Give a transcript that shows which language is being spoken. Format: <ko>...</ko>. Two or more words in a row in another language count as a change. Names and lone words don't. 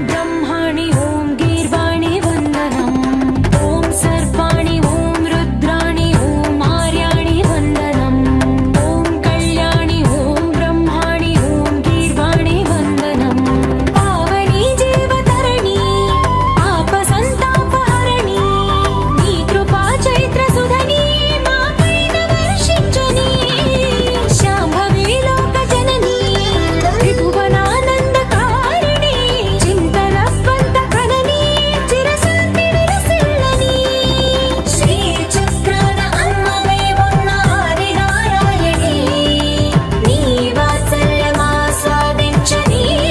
<sa>ब्रह्माणि ॐ गीर्वाणि वन्दनम् ॐ सर्वाणि ॐ रुद्राणि ॐ आर्याणि वन्दनम् ॐ कल्याणि ॐ ब्रह्माणि ॐ गीर्वाणि वन्दनम् पावनी जीवतरणि आपसन्तापहरणि</sa> <te>నీ కృపా చైత్ర సుధని మాపైన వర్షించుని శాంభవి లోక జనని త్రిభువనానందకారిణి చింతలవంత కనని చిరశాంతి విలసిల్లని శ్రీ చక్రాన అమ్మవై ఉన్న ఆదినారాయణి నీ వాత్సల్యమాస్వాదించని</te>